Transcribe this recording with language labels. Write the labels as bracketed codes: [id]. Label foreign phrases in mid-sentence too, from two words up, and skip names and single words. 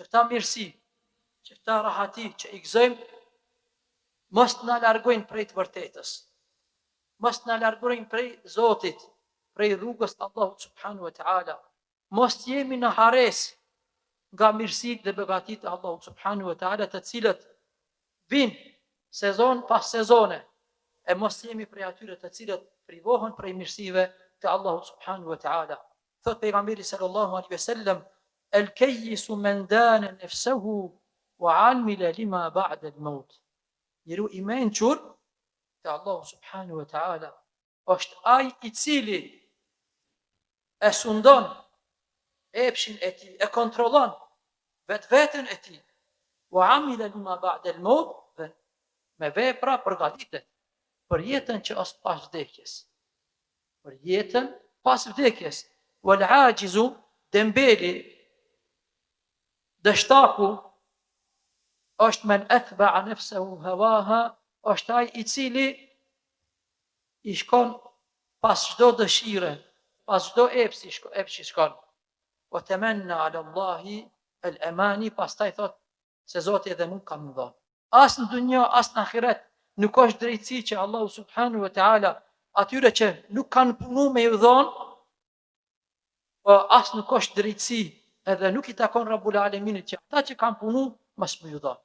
[sq] këta mirësi, që këta rahati që i gëzojmë, mos na largojnë prej të vërtetës, mos na largojnë prej Zotit, prej rrugës Allahut [ar] سبحانه وتعالى, [sq] mos jemi në hares nga mirësitë dhe begatitë e Allahut [ar] سبحانه وتعالى, [sq] të cilët vinë sezon pas sezone, e mos jemi prej atyre të cilët privohen prej mirësive të Allahut [ar] سبحانه وتعالى. [sq] Thot pejgamberi [ar] صلى الله عليه وسلم، الكيس من دان نفسه وعمل لما بعد الموت. [sq] Njeriu i mençur te Allahu [ar] سبحانه وتعالى [sq] është ai i cili e sundon epshin e tij, e kontrollon vetveten e tij. [ar] وعمل لما بعد الموت, [sq] me vepra përgatitet për jetën që është pas vdekjes. Për jetën pas vdekjes. [ar] والعاجز, [sq] dembeli, dështaku, është [ar] من أتبع نفسه هواها, [sq] është ai i cili i shkon pas çdo dëshire, pas çdo epshi shkon. [ar] وتمنى على الله الأماني, [sq] pastaj thot se Zoti edhe nuk kam dhënë. As në dunjë, as në ahiret nuk është drejtësi që Allahu [ar] سبحانه وتعالى [sq] atyre që nuk kanë punu me ju dhonë, po as nuk është drejtësi edhe nuk i takon Rabbul Aleminit që ata që kanë punu mos më ju dhonë.